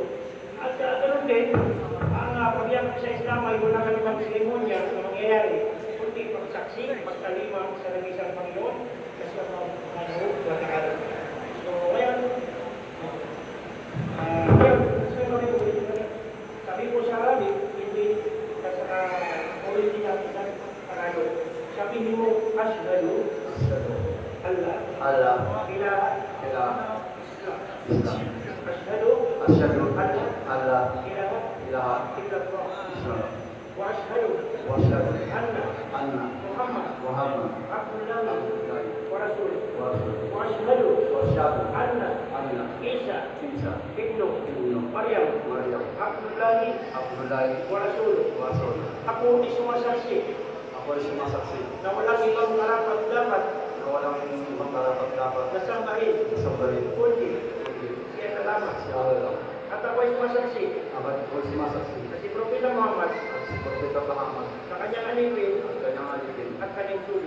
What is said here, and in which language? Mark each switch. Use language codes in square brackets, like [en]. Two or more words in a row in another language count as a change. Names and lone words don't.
[tl] At ganoon din, ang pagyakap sa Islam ay wala kami mag-serimonya na mangyayari, kundi pagsaksi, pagkalima sa nagisang Panginoon, kasi ang mga ano, so, ngayon, sabi ko sa Arabic, hindi sa politika kita Tagalog. Sabihin mo, [ar] أشهد ألا إله إلا الله. أشهد ألا إله إلا الله. وأشهد أن محمدا عبد الله ورسوله. وأشهد أن عيسى ابن مريم عبد الله ورسوله. [tl] Ako ay sumasaksi na walang ibang karapat-dapat na sambahin kundi siya na lamang. At ako ay sumasaksi na si Propeta Muhammad na kanyang alipin at kanyang sulit.